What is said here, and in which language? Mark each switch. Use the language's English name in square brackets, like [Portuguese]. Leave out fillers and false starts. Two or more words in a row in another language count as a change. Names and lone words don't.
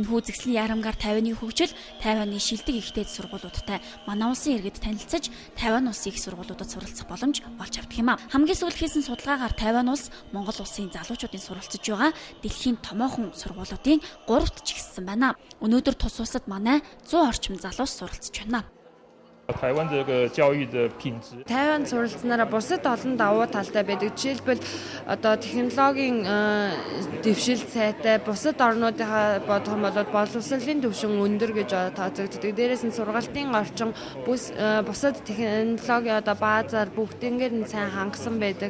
[Mongolian] Энэхүү үзэсгэлэн яармгаар 50-ны хөгжил, 50-ны шилдэг ихтэй сургуулиудтай манай улсын иргэд танилцаж, 50 улсын их сургуулиудад суралцах боломж олж авдаг юм а. Хамгийн сүүлд хийсэн судалгаагаар 50 улс Монгол улсын залуучуудын суралцж байгаа дэлхийн томоохон сургуулиудын 3-т жигссэн байна. Өнөөдөр тус улсад манай 100 орчим залуус суралцж байна. [Chinese] Тайван 这个教育的品质 [Mongolian] Тайван суралцсанараа бусад олон давуу талтай байдаг. Жишээлбэл одоо технологийн дэвшил сайтай, бусад орнуудынхаа бодох юм бол боловсролын түвшин өндөр гэж тооцогддог. Дээрээс нь сургалтын орчин бусад технологи одоо баазаар бүгднгээр нь сайн хангасан байдаг.